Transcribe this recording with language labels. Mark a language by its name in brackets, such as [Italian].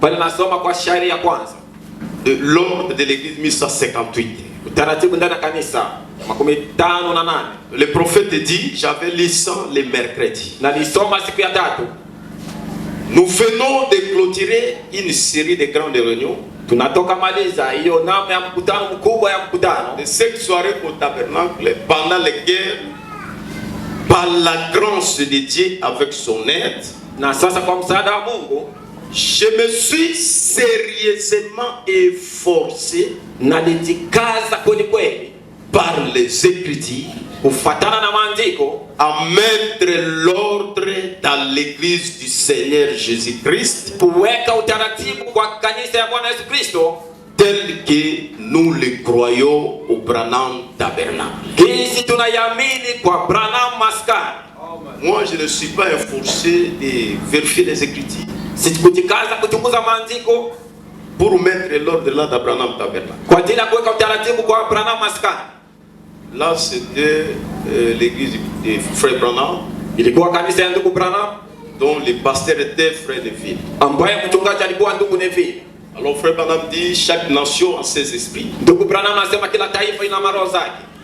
[Swahili] pale, nasoma kwa shairi ya kwanza, [French] de l'ordre de l'église 1158. [Swahili] utaratibu ndani ya kanisa 58. [French] Le prophète dit, j'avais lu ça le mercredi. [Swahili] Na nisoma siku ya tatu. [French] Nous venons de clôturer une série de grandes réunions. [Swahili] Tunatoka maliza hiyo namna ya mkutano mkubwa ya mkutano [French] De 5 soirées au tabernacle pendant lesquelles, par la grâce de Dieu avec son aide, [Swahili] na sasa kwa msaada wa Mungu [French] je me suis sérieusement efforcé [Swahili] nalijikaza kweli kweli [French] par les Écritures [Swahili] kufatana na maandiko [French] à mettre l'ordre dans l'église du Seigneur Jésus-Christ [Swahili] kuweka utaratibu kwa kanisa ya Bwana Yesu Kristo [French] tel que nous le croyons au Branham Tabernacle. [Swahili] kisi tunayamini kwa Branham Maskani. [French] Moi, je ne suis pas efforcé de vérifier les Écritures [Swahili] Sikujikaza kuchunguza maandiko [French] pour mettre l'ordre là dans Branham Tabernacle. [Swahili] kwa ajili ya kuweka utaratibu kwa Branham Maskani. [French] Là, c'était l'église de Frère Branham, [Swahili] Ilikuwa kanisa ya ndugu Branham [French] dont le pasteur était Frère Neville. [Swahili] ambaye mchungaji alikuwa ndugu Neville. [French] Alors Frère Branham dit, chaque nation a ses esprits. [Swahili] Ndugu Branham anasema kila taifa ina maroho zake.